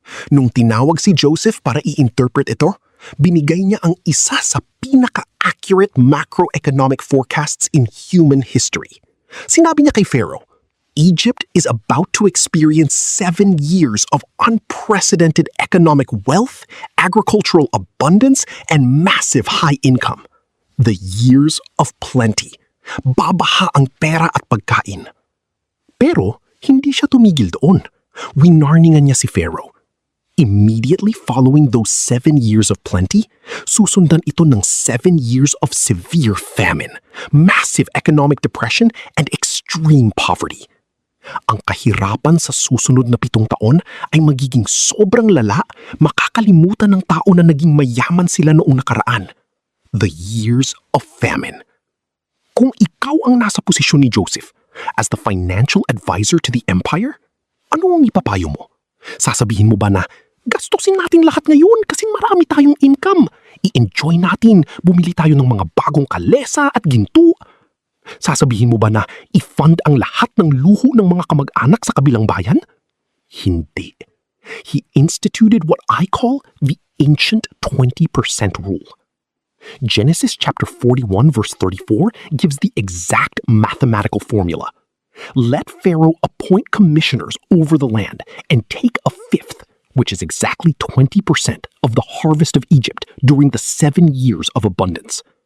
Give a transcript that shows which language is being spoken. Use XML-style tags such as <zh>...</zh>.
<tl>Nung tinawag si Joseph para i-interpret ito, binigay niya ang isa sa pinaka-accurate</tl> <en>macroeconomic forecasts in human history.</en> <tl>Sinabi niya kay Pharaoh,</tl> <en>Egypt is about to experience 7 years of unprecedented economic wealth, agricultural abundance, and massive high income. The years of plenty.</en> <tl>Babaha ang pera at pagkain. Pero hindi siya tumigil doon. Winarningan niya si Pharaoh.</tl> <en>Immediately following those 7 years of plenty,</en> <tl>susundan ito ng</tl> <en>7 years of severe famine, massive economic depression, and extreme poverty.</en> <tl>Ang kahirapan sa susunod na 7 taon ay magiging sobrang lala, makakalimutan ng tao na naging mayaman sila noong nakaraan.</tl> <en>The years of famine.</en> <tl>Kung ikaw ang nasa posisyon ni Joseph</tl> <en>as the financial advisor to the empire,</en> <tl>ano ang ipapayo mo? Sasabihin mo ba na Gastusin natin lahat ngayon kasi marami tayong income. I-enjoy natin, bumili tayo ng mga bagong kalesa at ginto. Sasabihin mo ba na i-fund ang lahat ng luho ng mga kamag-anak sa kabilang bayan? Hindi.</tl> <en>He instituted what I call the ancient 20% rule. Genesis chapter 41 verse 34 gives the exact mathematical formula. Let Pharaoh appoint commissioners over the land and take a fifth, which is exactly 20% of the harvest of Egypt during the 7 years of abundance.</en>